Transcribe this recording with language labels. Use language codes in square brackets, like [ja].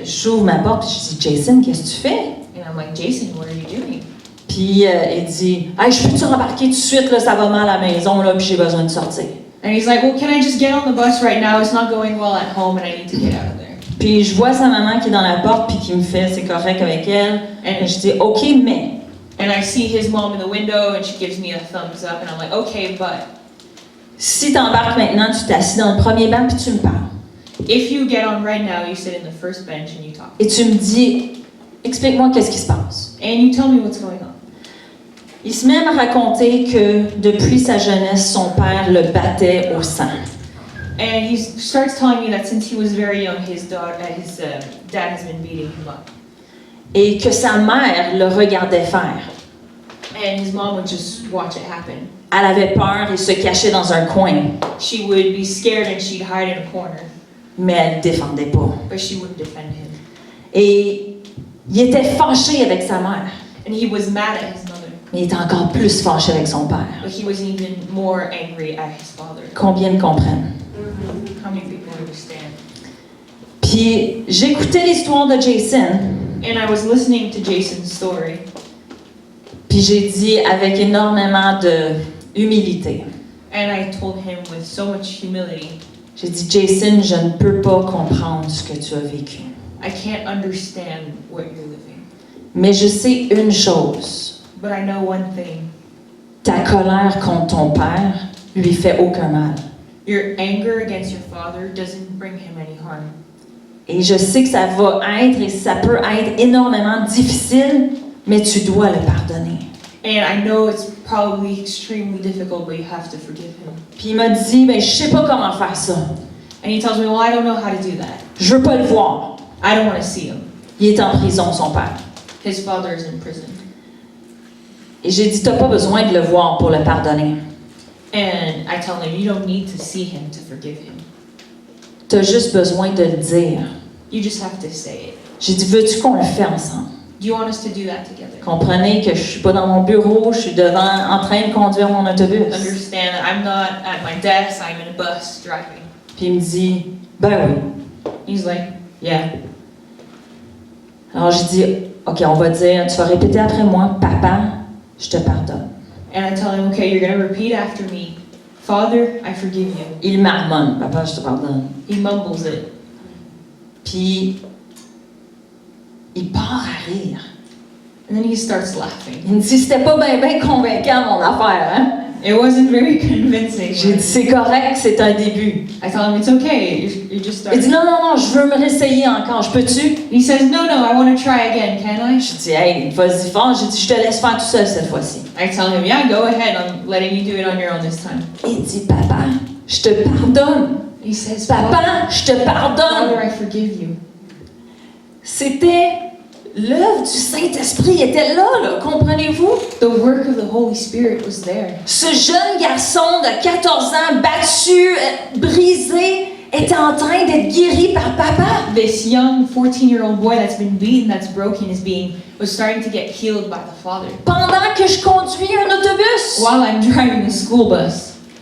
[fr] J'ouvre ma porte et je dis, Jason, qu'est-ce que tu fais? [en] And I'm like, Jason, what are you doing? [fr] Puis il dit, hey, je peux-tu embarquer tout de suite, là, ça va mal à la maison, là, puis j'ai besoin de sortir. [en] And he's like, well, can I just get on the bus right now? It's not going well at home, and I need to get out of there. [fr] Puis je vois sa maman qui est dans la porte, puis qui me fait, c'est correct avec elle. Et je dis, OK, mais. [en] And I see his mom in the window, and she gives me a thumbs up, and I'm like, okay, but [fr] Si tu embarques maintenant, tu t'assis dans le premier banc, puis tu me parles. [en] if you get on right now, you sit in the first bench and you talk. [fr] Et tu me dis, explique-moi qu'est-ce qui se passe. [en] And you tell me what's going on. [fr] Il se met à me raconter que depuis sa jeunesse, son père le battait au sang. [en] And he starts telling me that since he was very young, his dad has been beating him up. [fr] Et que sa mère le regardait faire. [en] And his mom would just watch it happen. [fr] Elle avait peur et se cachait dans un coin, [en] She would be scared and she'd hide in a corner, [fr] mais elle ne défendait pas. [en] but she wouldn't defend him. [fr] Et il était fâché avec sa mère, [en] And he was mad at his mother, [fr] mais il était encore plus fâché avec son père. [en] but he was even more angry at his father. [fr] Combien comprennent? [en] How many people understand? [fr] Puis j'écoutais l'histoire de Jason, [en] And I was listening to Jason's story, [fr] puis j'ai dit avec énormément de humilité. [en] and I told him with so much humility, [fr] J'ai dit, Jason, je ne peux pas comprendre ce que tu as vécu. [en] I can't understand what you're living. [fr] Mais je sais une chose. [en] But I know one thing. [fr] Ta colère contre ton père lui fait aucun mal. [en] Your anger against your father doesn't bring him any harm. [fr] Et je sais que ça va être et ça peut être énormément difficile, mais tu dois le pardonner. [en] And I know it's probably extremely difficult, but you have to forgive him. [fr] Puis il m'a dit, ben je sais pas comment faire ça. [en] And he tells me, well, I don't know how to do that. [fr] Je veux pas le voir. [en] I don't want to see him. [fr] Il est en prison, son père. [en] His father is in prison. [fr] Et j'ai dit, t'as pas besoin de le voir pour le pardonner. [en] And I tell him, you don't need to see him to forgive him. [fr] T'as juste besoin de le dire. [en] You just have to say it. [fr] J'ai dit, veux-tu qu'on le fait ensemble? [en] Do you want us to do that together? [fr] Comprenez que je suis pas dans mon bureau, je suis en train de conduire mon autobus. [en] Understand that I'm not at my desk, I'm in a bus driving. [fr] Puis il me dit, ben oui. [en] He's like, yeah. [fr] Alors j'ai dit, ok, on va dire, tu vas répéter après moi, papa, je te pardonne. [en] And I tell him, okay, you're going to repeat after me. Father, I forgive you. [fr] Il marmonne, papa, je te pardonne. [en] He mumbles it. [fr] Puis il part à rire. [en] And then he starts laughing. [fr] Il me dit, c'était pas bien convaincant mon affaire, hein? [en] It wasn't very convincing. [fr] J'ai dit, c'est correct, c'est un début. [en] I tell him, it's okay, you're just [fr] Il dit, [en] starting. [fr] non, je veux me réessayer encore, je peux-tu? [en] He says, no, I want to try again, can I? [fr] Je dis, hey, vas-y fort. J'ai dit, je te laisse faire tout seul cette fois-ci. [en] I tell him, yeah, go ahead, I'm letting you do it on your own this time. [fr] Il dit, papa, je te pardonne. [en] He says, [fr] Papa, je te pardonne. [en] Father, I forgive you. [fr] C'était l'œuvre du Saint-Esprit était là, comprenez-vous? [en] The work of the Holy Spirit was there. [fr] Ce jeune garçon de 14 ans, battu, brisé, était en train d'être guéri par papa. [en] This young 14-year-old boy that's been beaten, that's broken, was starting to get healed by the Father. [fr] Pendant que je conduis un autobus. [en] While I'm driving a school bus,